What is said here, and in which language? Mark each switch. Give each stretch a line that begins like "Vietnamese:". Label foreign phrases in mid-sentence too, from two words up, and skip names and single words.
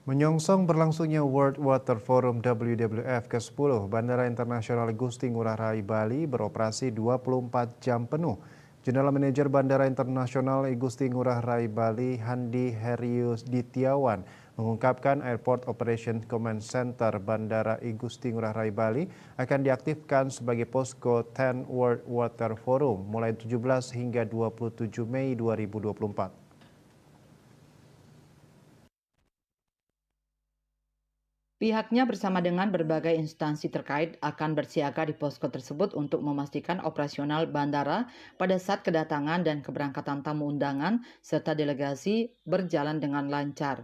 Indonesian: Menyongsong berlangsungnya World Water Forum WWF ke-10, Bandara Internasional Igusti Ngurah Rai Bali beroperasi 24 jam penuh.
English: General Manager
Indonesian: Bandara Internasional Igusti Ngurah Rai Bali, Handi Herius Ditiawan, mengungkapkan Airport Operation Command Center Bandara Igusti Ngurah Rai Bali akan diaktifkan sebagai posko 10 World Water Forum mulai 17 hingga 27 Mei 2024. Pihaknya bersama dengan berbagai instansi terkait akan bersiaga di posko tersebut untuk memastikan operasional bandara pada saat kedatangan dan keberangkatan tamu undangan serta delegasi berjalan dengan lancar.